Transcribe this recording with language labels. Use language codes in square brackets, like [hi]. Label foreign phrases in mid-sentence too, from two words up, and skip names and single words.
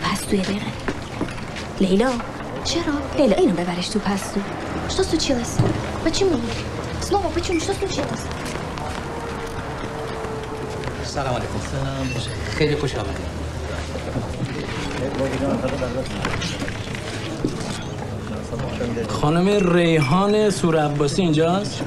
[fa] پستو یه دقیقه. لیلا [ru] Чера? [fa] لیلا اینو ببرش تو پستو. [ru] Что случилось? Почему? Снова почему? Что случилось? [fa] سلام علیکم. خیلی خوش آمدید. خانم ریحان سور عباسی اینجاست؟